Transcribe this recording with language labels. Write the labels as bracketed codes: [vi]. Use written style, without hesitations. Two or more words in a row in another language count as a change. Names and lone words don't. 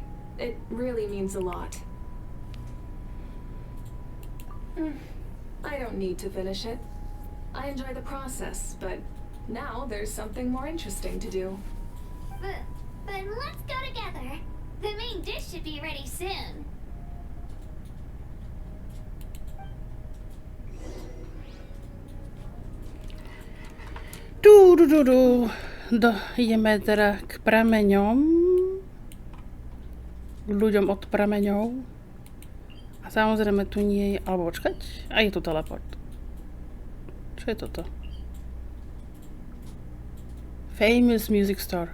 [en] It really means a lot. I don't need to finish it. I enjoy the process, but now there's something more interesting to do. But let's go together. The main dish should be ready soon. [sk] Ideme teda k prameňom. K ľuďom od prameňov. A samozrejme tu nie je... Alebo počkať. A je tu teleport. Čo je toto? Famous Music Store.